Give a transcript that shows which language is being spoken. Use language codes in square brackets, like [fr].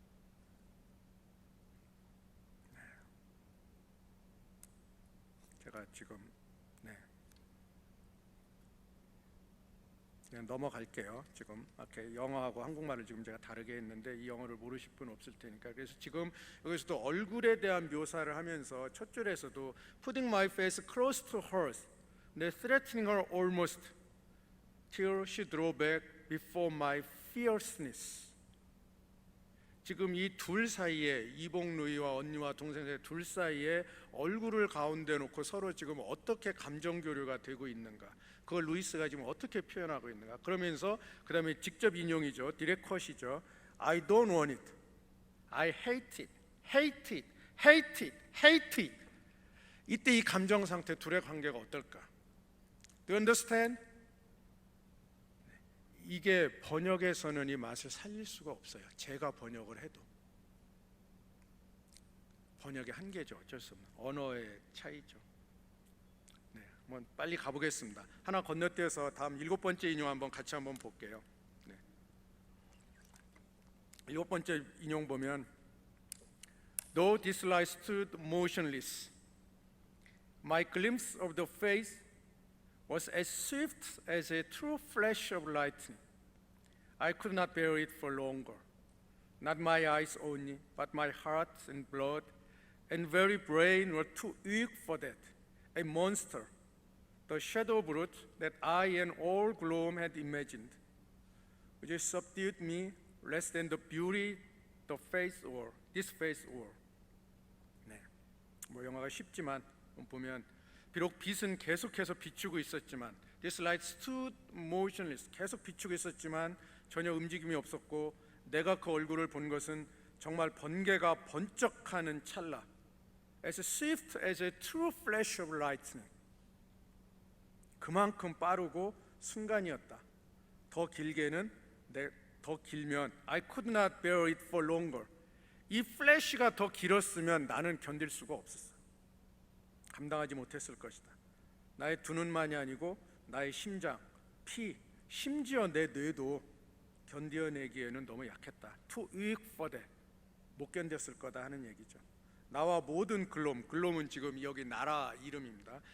[ko] 네. 제가 지금 그냥 넘어갈게요. 지금 이렇게 영어하고 한국말을 지금 제가 다르게 했는데 이 영어를 모르실 분 없을 테니까. 그래서 지금 여기서도 얼굴에 대한 묘사를 하면서 첫 줄에서도 [en] putting my face close to hers, threatening her almost till she drew back before my fierceness. [ko] 지금 이 둘 사이에, 이복루이와 언니와 동생 둘 사이에 얼굴을 가운데 놓고 서로 지금 어떻게 감정 교류가 되고 있는가, 그걸 루이스가 지금 어떻게 표현하고 있는가. 그러면서 그 다음에 직접 인용이죠. 디렉컷이죠. [en] I don't want it, I hate it, hate it, hate it, hate it. [ko] 이때 이 감정 상태 둘의 관계가 어떨까? [en] Do you understand? [ko] 이게 번역에서는 이 맛을 살릴 수가 없어요. 제가 번역을 해도. 번역의 한계죠. 어쩔 수 없는 언어의 차이죠. 네, 한번 빨리 가보겠습니다. 하나 건너뛰어서 다음 7번째 인용 한번 같이 한번 볼게요. 네. 7번째 인용 보면 [en] Though this light stood motionless, my glimpse of the face was as swift as a true flash of lightning. I could not bear it for longer. Not my eyes only, but my heart and blood and very brain were too weak for that. A monster, the shadow brute that I and all gloom had imagined, which subdued me less than the beauty the face or this face wore. [ko] 네, 뭐 영화가 쉽지만 보면 비록 빛은 계속해서 비추고 있었지만 [en] This light stood motionless, [ko] 계속 비추고 있었지만 전혀 움직임이 없었고 내가 그 얼굴을 본 것은 정말 번개가 번쩍하는 찰나, [en] as swift as a true flash of lightning. [ko] 그만큼 빠르고 순간이었다. 더 길게는 더 길면 [en] I could not bear it for longer. [ko] 이 플래시가 더 길었으면 나는 견딜 수가 없었어. 감당하지 못했을 것이다. 나의 두 눈만이 아니고 나의 심장, 피, 심지어 내 뇌도 견뎌내기에는 너무 약했다. [en] Too weak for that. [ko] 못 견뎠을 거다 하는 얘기죠. 나와 모든 글롬은 지금 여기 나라 이름입니다.